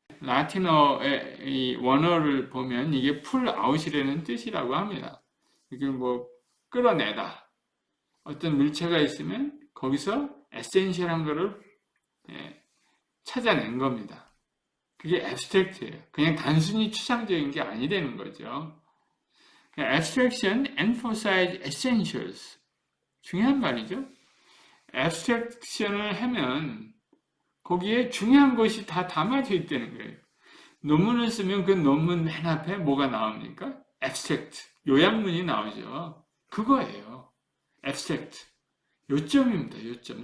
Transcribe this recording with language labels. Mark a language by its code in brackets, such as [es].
[ko] 라틴어의 이 원어를 보면 이게 풀 아웃이라는 뜻이라고 합니다. 이걸 끌어내다. 어떤 물체가 있으면 거기서 에센셜한 거를 찾아낸 겁니다. 그게 abstract예요. 그냥 단순히 추상적인 게 아니라는 거죠. [en] abstraction emphasize essentials. [ko] 중요한 말이죠. abstraction을 하면 거기에 중요한 것이 다 담아져 있다는 거예요. 논문을 쓰면 그 논문 맨 앞에 뭐가 나옵니까? abstract, 요약문이 나오죠. 그거예요. abstract. 요점입니다. 요점.